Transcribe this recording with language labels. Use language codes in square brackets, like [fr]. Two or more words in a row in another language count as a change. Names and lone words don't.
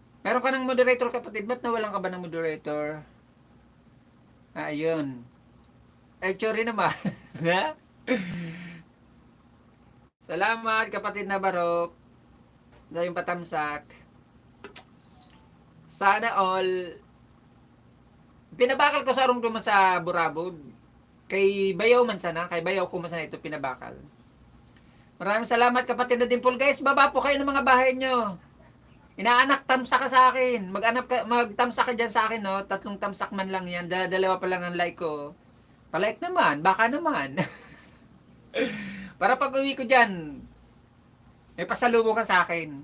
[tl] Meron ka ng moderator, kapatid. Ba't nawalan ka ba ng moderator? Ayun. Sorry naman. Salamat, kapatid na Barok. Sa yung patamsak. [en] Sana all. [bik] Pinabakal ko sa arong duman sa Burabod. Kay Bayaw man sana. Kay Bayaw ko man sana ito pinabakal. [tl] Maraming salamat, kapatid na Dimple. Guys, baba po kayo ng mga bahay nyo. Inaanak, tamsak ka sa akin. Magtamsak ka dyan sa akin, no? 3 tamsak man lang yan. Dalawa pa lang ang like ko. Palike naman, baka naman. Para pag uwi ko dyan, may pasalubong ka sa akin.